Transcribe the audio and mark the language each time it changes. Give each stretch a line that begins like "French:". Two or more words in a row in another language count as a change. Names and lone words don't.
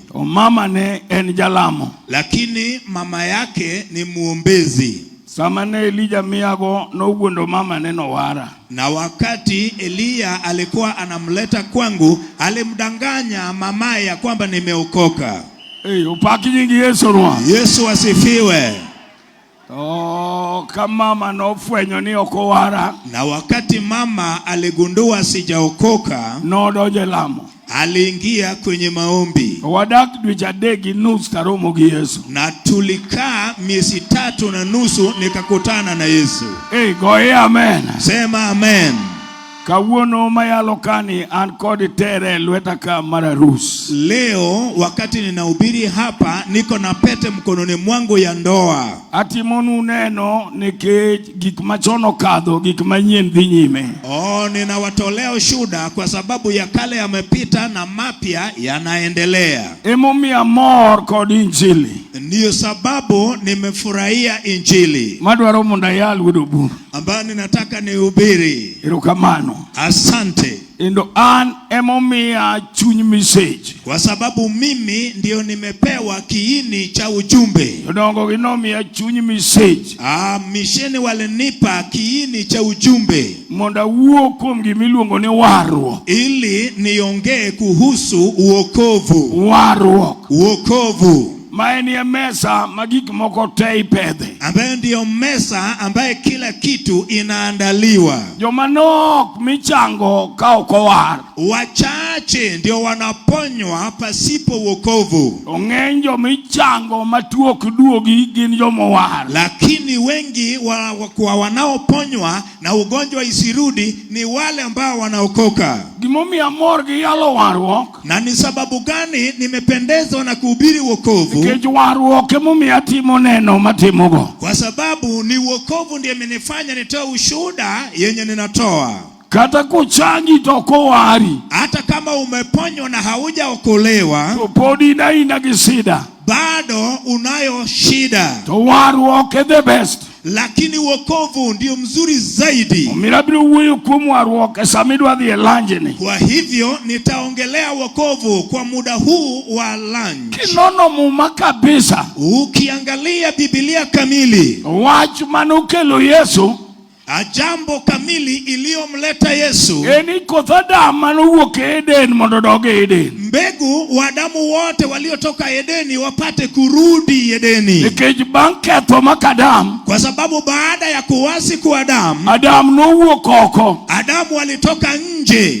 Luo (Kenya and Tanzania): Mama ne en jalamo.
Swahili: Lakini mama yake ni muombezi.
Luo (Kenya and Tanzania): Samane Elijah miyago no gundo mama ne no wara.
Swahili: Na wakati Eliya alikuwa anamleta kwangu, alimdanganya mamaye ya kwamba nimeokoka.
Luo (Kenya and Tanzania): Upaki nyingi Yesu rwa.
Swahili: Yesu asifiwe.
Luo (Kenya and Tanzania): Kama mama no fwenyo ni oko wara.
Swahili: Na wakati mama aligundua sijaokoka,
Luo (Kenya and Tanzania): no doje lamo.
Swahili: Aliingia kwenye maombi.
Luo (Kenya and Tanzania): Wadak dweche adek nus taromo gi Yesu.
Swahili: Na tulikaa miezi 3.5 nikakutana na Yesu.
Luo (Kenya and Tanzania): Goye amen.
Swahili: Sema amen.
Luo (Kenya and Tanzania): Kawuono mayalo kani an kod tere lweta ka mararus.
Swahili: Leo wakati ninahubiri hapa niko na pete mkononi mwangu ya ndoa.
Luo (Kenya and Tanzania): Atimonu neno nikech gik machono kadho gik manyien dhi nyime.
Swahili: Ninawatolea ushuhuda kwa sababu ya kale yamepita na mapya yanaendelea.
Luo (Kenya and Tanzania): Emomiya mor kod injili.
Swahili: Ndiyo sababu nimefurahia injili.
Luo (Kenya and Tanzania): Madwaro mondo ayal wuod oburu.
Swahili: Ambayo ninataka nihubiri.
Luo (Kenya and Tanzania): Erokamano.
Swahili: Asante.
Luo (Kenya and Tanzania): Endo an emomiya chuny message.
Swahili: Kwa sababu mimi ndio nimepewa kiini cha ujumbe.
Luo (Kenya and Tanzania): Dongo ginomiya chuny message.
Swahili: Misheni walinipa kiini cha ujumbe.
Luo (Kenya and Tanzania): Monda wuo kuom gimiluongo ni warruok.
Swahili: Ili niongee kuhusu uokovu.
Luo (Kenya and Tanzania): Warruok.
Swahili: Uokovu.
Luo (Kenya and Tanzania): Maeni ya mesa magik moko te ipedhe.
Swahili: Ambaye ndiyo mesa ambaye kila kitu inaandaliwa.
Luo (Kenya and Tanzania): Jomanok michango ka oko war.
Swahili: Wachache ndio wanaponywa pasipo wokovu.
Luo (Kenya and Tanzania): Ong'eny jomichango matuo kiduogi gin jomowar.
Swahili: Lakini wengi wanaoponywa na ugonjwa isirudi ni wale ambao wanaokoka.
Luo (Kenya and Tanzania): Gimomiya mor gi yalo warruok.
Swahili: Na ni sababu gani nimependezwa na kuhubiri wokovu?
Luo (Kenya and Tanzania): Nikech warruok emomiya timo neno matimogo.
Swahili: Kwa sababu ni wokovu ndiye amenifanya nitoe ushuhuda yenye ninatoa.
Luo (Kenya and Tanzania): Kata kuchangi toko wari.
Swahili: Hata kama umeponywa na haujaokolewa,
Luo (Kenya and Tanzania): to podi ina gisida.
Swahili: Bado unayo shida.
Luo (Kenya and Tanzania): To warruok
English: is the best.
Swahili: Lakini wokovu ndio mzuri zaidi.
Luo (Kenya and Tanzania): Mirabiro wuoyo kuom warruok samidwa dhi lanjini.
Swahili: Kwa hivyo nitaongelea wokovu kwa muda huu wa lunch.
Luo (Kenya and Tanzania): Kinono muma kabisa.
Swahili: Ukiangalia Biblia kamili,
Luo (Kenya and Tanzania): wach manokelo Yesu,
Swahili: jambo kamili iliyomleta Yesu,
Luo (Kenya and Tanzania): eni koth Adam manowuok Eden mondo dog Eden.
Swahili: Mbegu wa Adamu wote waliotoka Edeni wapate kurudi Edeni.
Luo (Kenya and Tanzania): Nikech bang' ketho makadam,
Swahili: kwa sababu baada ya kuasi kwa Adamu,
Luo (Kenya and Tanzania): Adam nowuok oko.
Swahili: Adamu alitoka nje.